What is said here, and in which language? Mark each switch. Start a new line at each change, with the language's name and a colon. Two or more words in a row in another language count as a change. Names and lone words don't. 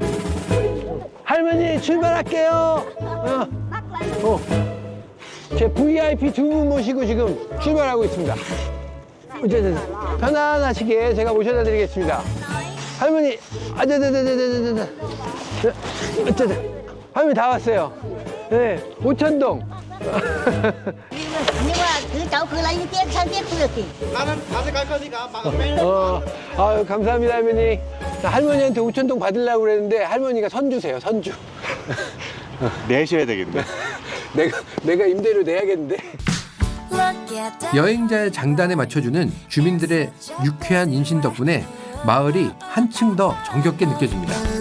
Korean: 할머니 출발할게요. 제 VIP 두 분 모시고 지금 출발하고 있습니다. 편안하시게 제가 모셔다 드리겠습니다. 할머니, 할머니 다 왔어요. 네, 오천동.
Vietnamese: Nhưng mà cứ cháu cứ lấy những tiền sang tiếp không được thì.
Korean: 나는 가서 갈 거니까 막 빼는. 아유, 감사합니다 할머니. 할머니한테 오천동 받으려고 그랬는데 할머니가 선주세요, 선주. 내셔야 되겠네. 내가 임대료 내야겠는데. 여행자의 장단에 맞춰주는 주민들의 유쾌한 인신 덕분에 마을이 한층 더 정겹게 느껴집니다.